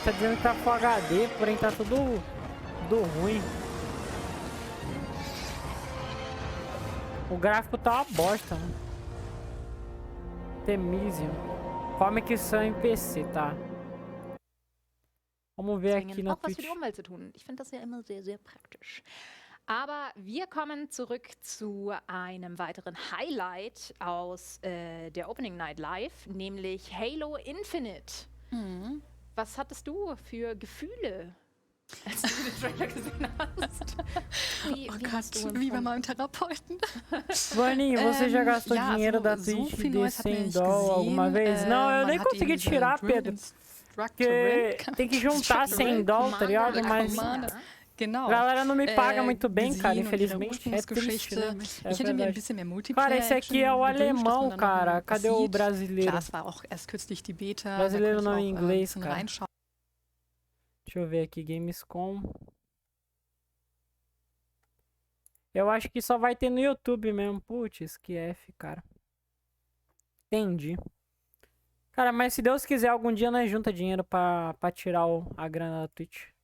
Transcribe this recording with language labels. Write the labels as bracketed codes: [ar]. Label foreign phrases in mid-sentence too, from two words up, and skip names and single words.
[pt] Tá dizendo que tá Full HD, porém tá tudo ruim. O gráfico tá uma bosta, mano. Temísio. Comic Sun em PC, tá? Vamos ver aqui no [de] auch was für [pt] Twitch. [de] die Umwelt zu tun. Ich finde das ja immer sehr, sehr praktisch. Aber wir kommen zurück zu einem weiteren Highlight aus der Opening Night Live, nämlich Halo Infinite. Was hattest du für Gefühle, als du den Trailer gesehen hast? Wie hast du uns wie bei meinem Therapeuten. [pt] Vaninho, você já gastou [de] ja, [pt] dinheiro [de] also [pt] da [de] so [pt] Twitch [de] viel [pt] de [de] Neues hat man [pt] 100 [de] nicht [pt] doll alguma [de] gesehen. [pt] vez? Não, eu [de] Man [pt] nem [de] hat [pt] consegui [de] diese tirar, Drill [pt] Pedro. [de] Instructor [pt] Porque [de] Rank. [pt] tem que juntar 100 doll, tá ligado? Mas [de] Genau. [pt] a galera não me paga muito bem, cara, [de] gesehen und ihre [pt] infelizmente. É triste, né? É [de] Ich hätte mir ein [pt] verdade. [de] bisschen mehr Multiplayer. [pt] Cara, esse aqui é o [de] gewünscht, dass [pt] alemão, [de] man dann [pt] cara. [de] noch [pt] Cadê o [de] sieht. [pt] brasileiro? [de] Klar, es war auch erst kürzlich die Beta. [pt] Brasileiro da não [de] konnte [pt] em [de] ich auch, [pt] inglês, [de] ein bisschen [pt] cara. [de] reinschauen. [pt] Deixa eu ver aqui, gamescom. Eu acho que só vai ter no YouTube mesmo. Putz, que F, cara. Entendi. Cara, mas se Deus quiser, algum dia nós junta dinheiro pra tirar a grana da Twitch.